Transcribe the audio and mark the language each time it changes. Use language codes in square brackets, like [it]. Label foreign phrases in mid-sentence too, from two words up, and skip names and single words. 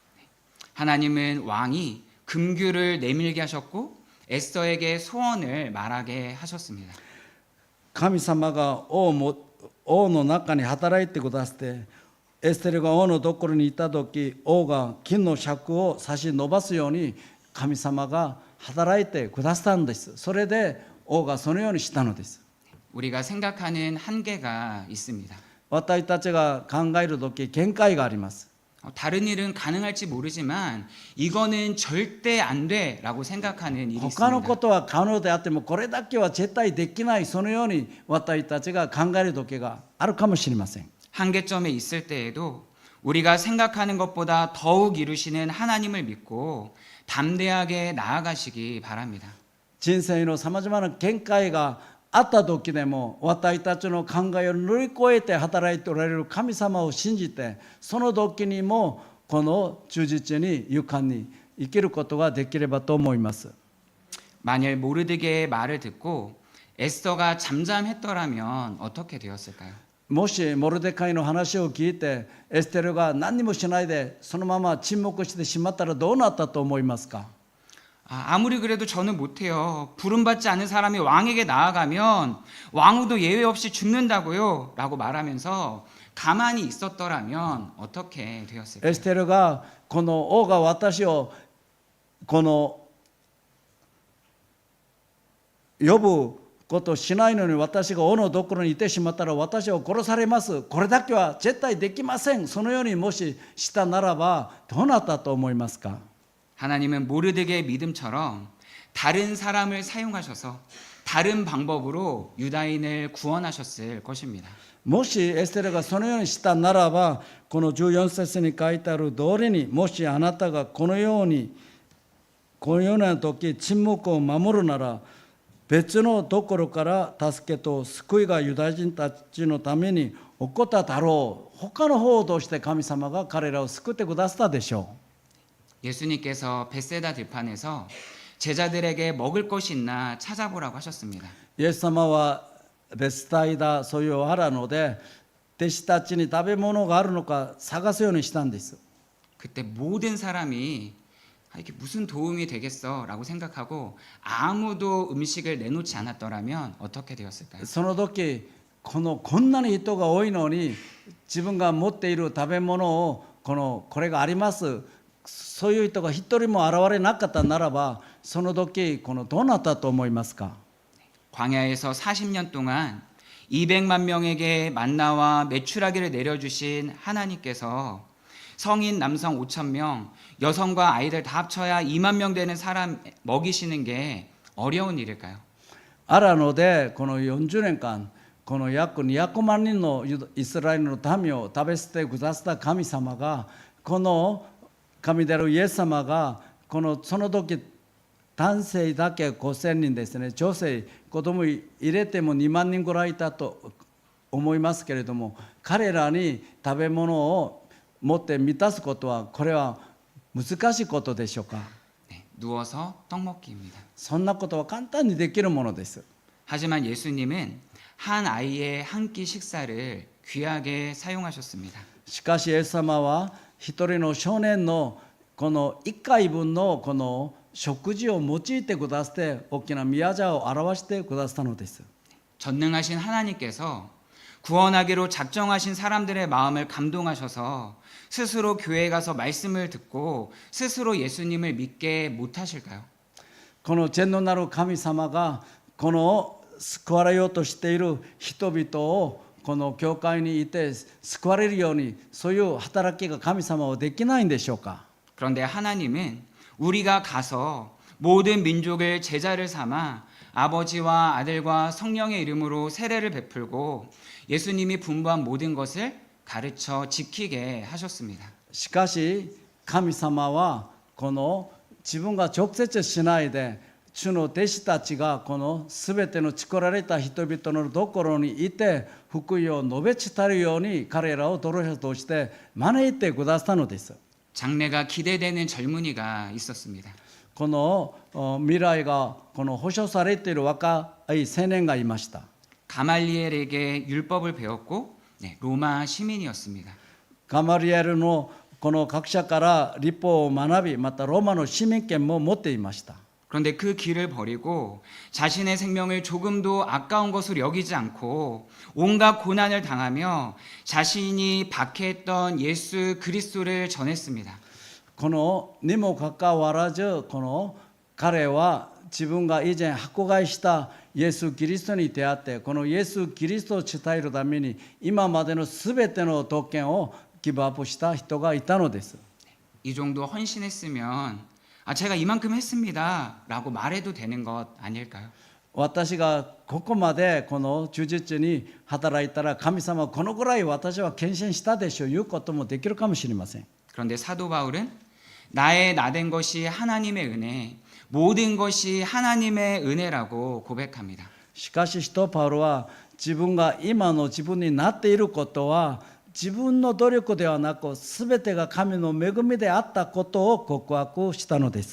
[ko] 하나님은 왕이 금규를 내밀게 하셨고 에스더에게 소원을 말하게 하셨습니다. [ja] 神様が王の中に働いてくださって、エステルが王のところにいたとき、王が金の尺を差し伸ばすように神様が働いてくださったんです。それで王がそのようにしたのです。 [ko] 우리가 생각하는 한계가 있습니다. [ja] 私たちが考えるとき限界があります。 [ko] 다른 일은 가능할지 모르지만 이거는 절대 안 돼라고 생각하는 일이 [ja] 他のこ [ko] 있습니다. [ja] とは可能であってもこれだけは絶対できない、そのように私たちが考える時があるかもしれません。 [ko] 한계점에 있을 때에도 우리가 생각하는 것보다 더욱 이루시는 하나님을 믿고 담대하게 나아가시기 바랍니다. [ja] 人生のさまざまな限界があった時でも、私たちの考えを乗り越えて働いておられる神様を信じて、その時にもこの忠実に勇敢に生きることができればと思います。 [ko] 만일 모르드게의 말을 듣고 에스더가 잠잠했더라면 어떻게 되었을까요? [ja] もしモルデカイの話を聞いてエステルが何にもしないでそのまま沈黙してしまったらどうなったと思いますか？ [ko] 아무리 그래도 저는 못해요. 부름받지 않은 사람이 왕에게 나아가면 왕후도 예외 없이 죽는다고요 라고 말하면서 가만히 있었더라면 어떻게 [ja] エ [ko] 되었을까요? [ja] ステルがこの王が私をこの呼ぶことをしないのに私が王のところにいてしまったら私は殺されます。これだけは絶対できません。そのようにもししたならばどうなったと思いますか？ [ko] 하나님은 모르드게의 믿음처럼 다른 사람을 사용하셔서 다른 방법으로 유다인을 구원하셨을 것입니다. [ja] もしエステルがそのようにしたならば、この14節に書いてある通りに、もしあなたがこのような時沈黙を守るなら、別のところから助けと救いがユダヤ人たちのために起こっただろう。他の方として神様が彼らを救ってくださったでしょう。 [ko] 예수님께서 벳세다 들판에서 제자들에게 먹을 것이 있나 찾아보라고 하셨습니다. [ja] イエス様はベスタイダそういう原野で弟子たちに食べ物があるのか探すようにしたんです。 [ko] 그때 모든 사람이 이게 무슨 도움이 되겠어라고 생각하고 아무도 음식을 내놓지 않았더라면 어떻게 되었을까요? [ja] その時こんなに人が多いのに自分が持っている食べ物をこれがあります、そういう人が一人も現れなかったならば、その時どうなったと思いますか？ [ko] 광야에서 40년 동안 200만 명에게 만나와 메추라기를 내려주신 하나님께서 성인 남성 5천 명, 여성과 아이들 다 합쳐야 2만 명 되는 사람 먹이시는 게 어려운 일일까요? [ja] 荒野でこの40年間約200万人のイスラエルの民を食べさせてくださった神様がこの神であるイエス様がその時男性だけ5000人ですね、女性子供入れても2万人ぐらいいたと思いますけれども、彼らに食べ物を持って満たすことはこれは難しいことでしょうか。 [ko] 네, 누워서 떡 먹기입니다. [ja] そんなことは簡単にできるものです。 [ko] 하지만 예수님은 한 아이의 한 끼 식사를 귀하게 사용하셨습니다. [ja] しかしイエス様は一人の少年のこの1回分のこの食事を用いてくださって大きな宮座を表してくださったのです。 [ko] 전능하신 하나님께서 구원하기로 작정하신 사람들의 마음을 감동하셔서 스스로 교회에 가서 말씀을 듣고 스스로 예수님을 믿게 못하실까요? [ja] この全能なる神様がこの救われようとしている人々をこの教会にいて救われるように、そういう働きが神様はできないんでしょうか。 [ko] 그런데 하나님은 우리가 가서 모든 민족을 제자를 삼아 아버지와 아들과 성령의 이름으로 세례를 베풀고 예수님이 분부한 모든 것을 가르쳐 지키게 하셨습니다. [ja] しかし神様はこの自分が直接しないで、主の弟子たちがこのすべての作られた人々のところにいて福音を述べ伝えるように彼らをドロ者として招いてくださったのです。 [ko] 장래가 기대되는 젊은이가 있었습니다. [ja] この未来がこの保証されている若い青年がいました。 [ko] 가말리엘에게 율법을 배웠고 로마 시민이었습니다. [ja] ガマリエルのこの学者から律法を学び、またローマの市民権も持っていました。 [ko] 그런데 그 길을 버리고 자신의 생명을 조금도 아까운 것으로 여기지 않고 온갖 고난을 당하며 자신이 박해했던 예수 그리스도를 전했습니다. [ja] このにもかかわらず、この彼は自分が以前迫害したイエス・キリストに出会って、このイエス・キリストを伝えるために今までのすべての特権をギブアップした人がいたのです。 [ko] 이 정도 헌신했으면 제가 이만큼 했습니다 라고 말해도 되는 것 아닐까요? [ja] 私がここまでこの忠実に働いたら神様はこのぐらい私は献身したでしょういうこともできるかもしれません。 [ko] 그런데 사도 바울은 나의 나된 것이 하나님의 은혜, 모든 것이 하나님의 은혜라고 고백합니다. [ja] しかし使徒パウロは自分が今の自分になっていることは自分の努力ではなく全てが神の恵みであったことを告白したのです。